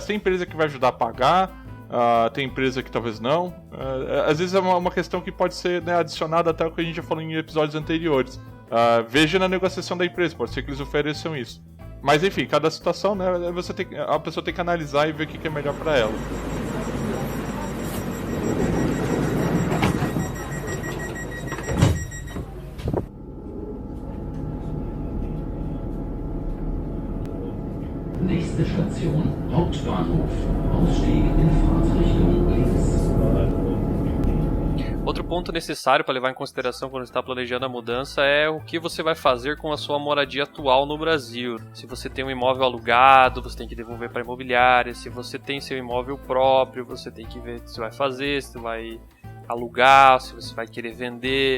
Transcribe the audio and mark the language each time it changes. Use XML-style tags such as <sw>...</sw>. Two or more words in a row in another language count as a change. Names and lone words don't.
<pt>Tem empresa que vai ajudar a pagar, tem empresa que talvez não. Às vezes é uma questão que pode ser, né, adicionada até o que a gente já falou em episódios anteriores. Veja na negociação da empresa, pode ser que eles ofereçam isso. Mas enfim, cada situação, né, a pessoa tem que analisar e ver o que é melhor para ela.</pt> <de>Nächste Station, Hauptbahnhof. Ausstieg in Fahrtrichtung links.</de> <pt>Outro ponto necessário para levar em consideração quando está planejando a mudança é o que você vai fazer com a sua moradia atual no Brasil. Se você tem um imóvel alugado, você tem que devolver para a imobiliária. Se você tem seu imóvel próprio, você tem que ver o que você vai fazer, se você vai alugar, se você vai querer vender.</pt>